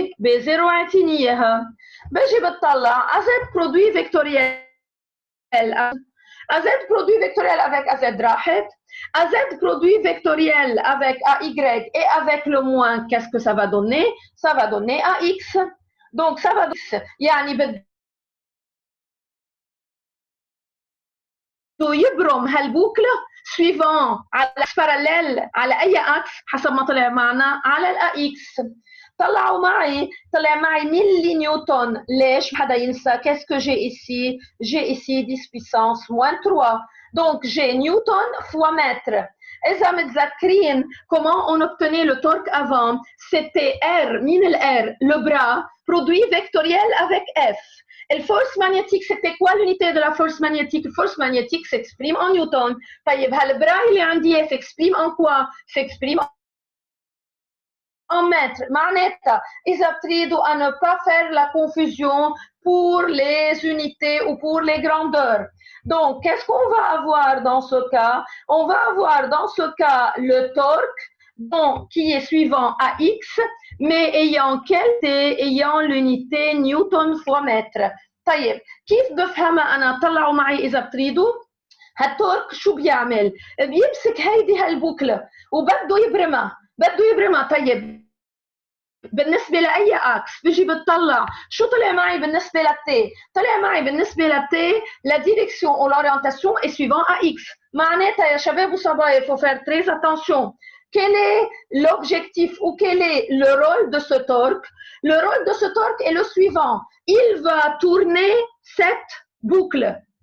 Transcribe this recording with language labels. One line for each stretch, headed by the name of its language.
Arabic: B0 اعطيني اياها. بجي بتطلع
French: AZ produit vectoriel. AZ produit vectoriel avec AZ
Arabic: راحت.
French: AZ produit vectoriel avec AY et avec le moins, qu'est-ce que ça va donner? Ça va donner AX. Donc ça va donner,
Arabic: يعني بده يبرم هالبوكله
French: suivant
Arabic: على باراليل على اي اكس حسب ما طلع معنا على الاكس. طلع معي ملي نيوتن. ليش؟ ما حدا ينسى.
French: qu'est-ce que j'ai ici? J'ai ici 10 puissance moins 3. Donc j'ai newton fois mètre.
Arabic: إذا متذكرين
French: comment on obtenait le torque avant, c'était R,
Arabic: مين R?
French: Le bras, produit vectoriel avec F. La force magnétique, c'était quoi l'unité de la force magnétique? La force magnétique s'exprime en newton.
Arabic: طيب هالبرا اللي عندي
French: s'exprime en quoi? S'exprime en mètres.
Arabic: معناتها إذا بتريدوا
French: à ne pas faire la confusion pour les unités ou pour les grandeurs. Donc, qu'est-ce qu'on va avoir dans ce cas? On va avoir dans ce cas le torque donc, qui est suivant AX, mais ayant l'unité Newton fois mètre.
Arabic: طيب كيف بفهمها أنا؟ طلعوا معي إذا بتريدوا. هالتورك شو بيعمل؟ بيمسك هيدي هالبوكلة وبده يبرمها. طيب بالنسبة لأي أكس بيجي بتطلع شو طلع معي بالنسبة للتي؟ طلع معي بالنسبة للتي
French: la direction ou l'orientation est suivant AX.
Arabic: معناتها يا شباب وصبايا
French: il faut faire très attention. Quel est l'objectif ou quel est le rôle de ce torque? Le rôle de ce torque est le suivant. Il va tourner cette boucle.